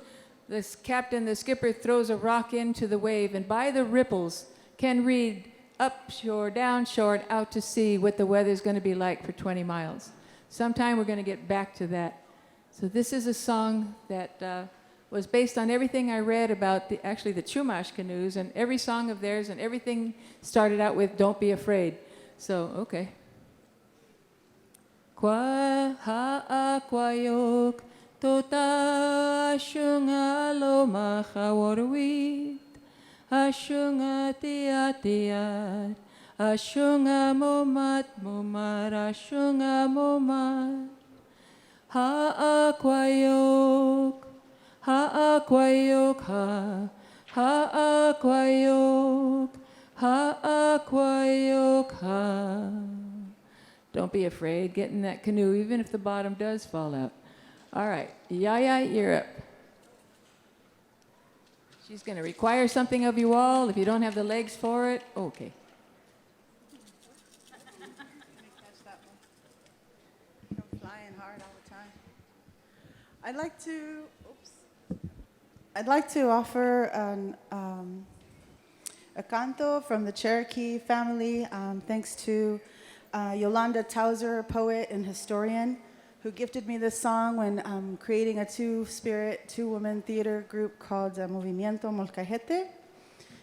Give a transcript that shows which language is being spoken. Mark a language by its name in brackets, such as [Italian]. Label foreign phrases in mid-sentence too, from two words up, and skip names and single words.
[English] The skipper throws a rock into the wave, and by the ripples can read up shore, down shore, and out to sea what the weather's going to be like for 20 miles. Sometime we're going to get back to that. So this is a song that was based on everything I read about the Chumash canoes, and every song of theirs, and everything started out with "Don't be afraid." So okay. [Barbareño] Kwa ha'akwayok tota shunga lo machawarwit ashunga tiatiat ashunga momat momar ashunga momat. Ha'akwayok, ha'akwayok, ha'akwayok, ha'akwayok, ha. [English] Don't be afraid. Get in that canoe, even if the bottom does fall out. All right, Yaya, you're up. She's going to require something of you all. If you don't have the legs for it, okay. I'd like to offer a canto from the Cherokee family, thanks to Yolanda Towser, poet and historian, who gifted me this song when creating a two-woman theater group called Movimiento Molcajete.